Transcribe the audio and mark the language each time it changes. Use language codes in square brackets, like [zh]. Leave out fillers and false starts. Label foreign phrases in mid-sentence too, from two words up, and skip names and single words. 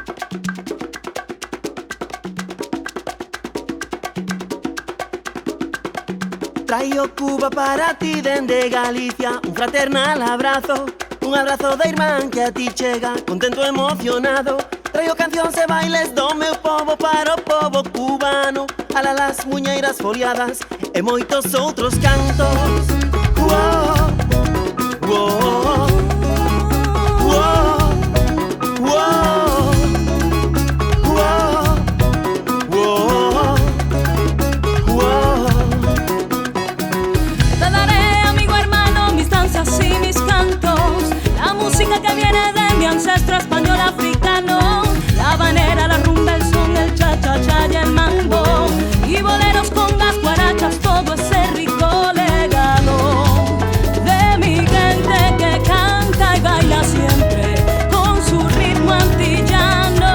[gl] Traio Cuba para ti dende Galicia, un fraternal abrazo, un abrazo de irmán que a ti chega, contento emocionado. Traio cancións e bailes do meu povo para o povo cubano, ala las muñeiras foliadas e moitos outros cantos. Uou, uou, uou, uou, uou, uou, uou. [es] Te daré, amigo hermano, mis danzas y mis cantos, la música que viene de mi ancestro español africano, la habanera, la rumba, el son, el cha-cha-cha y el mambo, y boleros, congas, guarachas, todo ese rico legado de mi gente que canta y baila siempre con su ritmo antillano.